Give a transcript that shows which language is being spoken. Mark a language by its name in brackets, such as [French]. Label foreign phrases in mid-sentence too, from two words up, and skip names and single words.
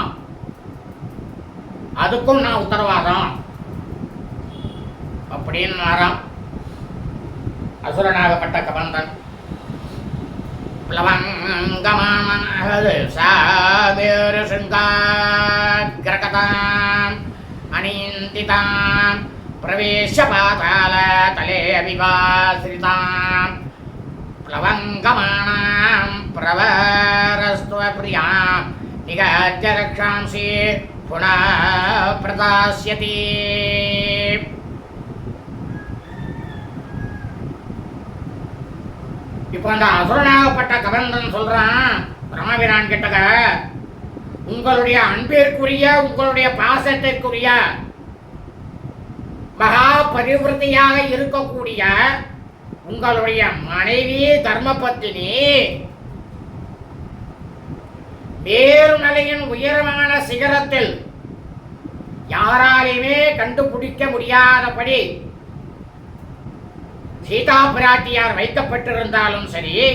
[Tamil] அதுக்கும் நான் உத்தரவாதம் அப்படின்னு அசுரனாகப்பட்ட கபந்தன். [Sanskrit] अनिन्दिताम् प्रवेश पाताल तले अभिवाशिरिताम् प्लवङ्गमाणां प्रवरस्त्वप्रियां निगद्य रक्षांसि पुनः प्रदास्यति. [Tamil] இப்போ அந்த அசுரனாகப்பட்ட கபந்தன் சொல்றான் ராமபிரான் கிட்டக, உங்களுடைய அன்பிற்குரிய உங்களுடைய பாசத்திற்குரிய மகா பரிவிருத்தியாக இருக்கக்கூடிய உங்களுடைய மனைவி தர்மபத்தினி மேருமலையின் உயரமான சிகரத்தில் யாராலையுமே கண்டுபிடிக்க முடியாதபடி சீதா பிராட்டியார் வைக்கப்பட்டிருந்தாலும் சரி,